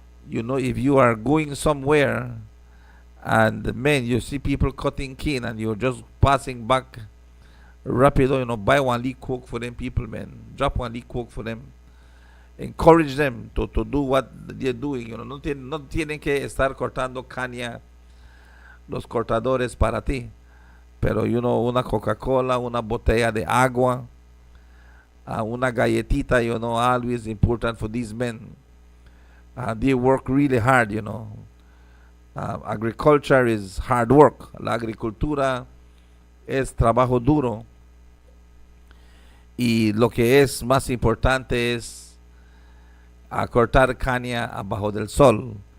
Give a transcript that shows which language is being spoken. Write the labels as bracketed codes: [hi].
[en] If you are going somewhere and man, you see people cutting cane and you're just passing back rapido, buy one leaf coke for them people, man. Drop one leaf coke for them. Encourage them to do what they're doing. [es] No tienen que estar cortando caña los cortadores para ti. Pero, una Coca-Cola, una botella de agua, una galletita, [en] always important for these men. They work really hard, Agriculture is hard work. [es] La agricultura es trabajo duro. Y lo que es más importante es cortar caña abajo del sol.